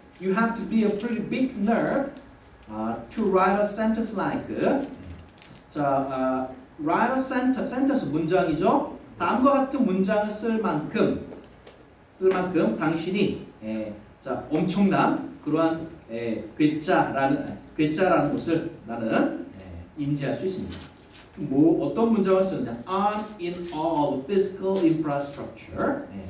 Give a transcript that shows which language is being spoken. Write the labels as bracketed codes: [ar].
[en] You have to be a pretty big nerd to write a sentence like. [ko] 자, [en] write a sentence [ko] 문장이죠. 다음과 같은 문장을 쓸 만큼 당신이 엄청난 그러한 괴짜라는 것을 나는 인지할 수 있습니다. 어떤 문장을 쓰느냐? [en] I'm in awe of physical infrastructure.